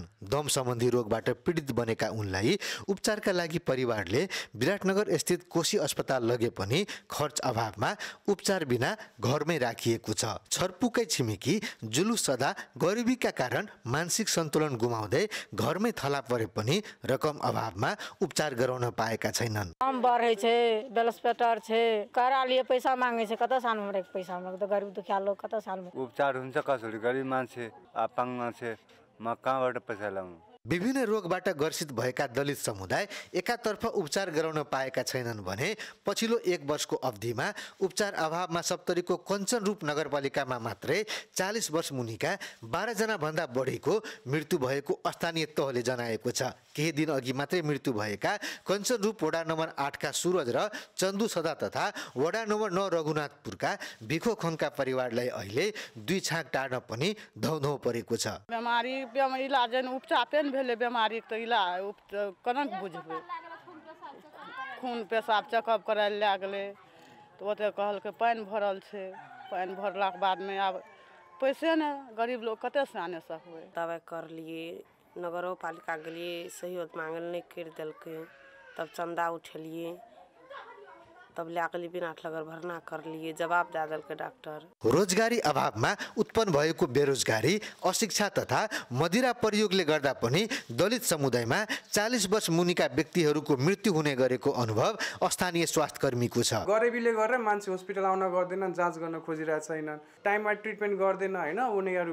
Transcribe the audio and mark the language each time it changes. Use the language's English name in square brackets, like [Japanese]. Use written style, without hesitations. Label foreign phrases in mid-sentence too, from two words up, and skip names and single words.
[Nepali] दम सम्बन्धी रोगबाट पीडित बनेका उनलाई उपचारका लागि परिवारले विराटनगर स्थित कोशी अस्पताल लगे पनि खर्च अभावमा उपचार बिना घरमै राखिएको छ। छर्पुकै छिमेकी जुलु सदा गरिबीका कारण मानसिक सन्तुलन गुमाउँदै घरमै थला परे पनि रकम अभावमा उपचार गराउन पाएका छैनन्। [Maithili] बेलस्पेटर छे, करा लिए पैसा मागे छे, कता साल में पैसा मागे, तो गरीब दुखिया लोग कता साल में [Nepali] उपचार हुन्छ कसरी? गरीब मान्छे अपाङ्ग मान्छे, म कहाँबाट पैसा ल्याउँ? विभिन्न रोगबाट ग्रसित भएका दलित समुदाय एकातर्फ उपचार गराउन पाएका छैनन् भने पछिल्लो 1 वर्षको अवधिमा उपचार अभावमा सप्तरीको कञ्चनरूप नगरपालिकामा मात्रै 40 वर्ष मुनिका 12 जना भन्दा बढीको मृत्यु भएको स्थानीय तहले जनाएको छ। केही दिन अघि मात्रै मृत्यु भएका कञ्चनरूप वडा नम्बर 8 का सुरज र चन्दु सदा तथा वडा नम्बर 9 रघुनाथपुरका भिखो खनका परिवारलाई अहिले 2 छाक टार्न पनि धौधौ परेको छ। [Maithili] बेमारी इलाज उपचार भेले बेमारी त इलाज केना बुझबै? खून पेशाब चेकअप कराय लए गेलै तऽ ओते कहलकै पानि भरल छै। पानि भरलाक बादमे आब पैसे ने, गरीब लोग कते से आने सकबै? दबाई कर लिए, नगरो पालिका गेलिए, सहयोग मांगल नहीं कर देलकै, तब चंदा उठेलिए, तब ल्याकली बिना लगल भरना कर लिए, जवाब दे देलकै डाक्टर। [Nepali] रोजगारी अभावमा उत्पन्न भएको बेरोजगारी, अशिक्षा तथा मदिरा प्रयोगले गर्दा पनि दलित समुदायमा 40 वर्ष मुनिका व्यक्तिहरूको मृत्यु हुने गरेको अनुभव स्थानीय स्वास्थ्य कर्मीको छ। गरिबीले गरेर मान्छे हस्पिटल आउन गर्दैन, जाँच गर्न खोजिरहेको छैनन्, टाइममा ट्रिटमेन्ट गर्दैन हैन उनीहरू।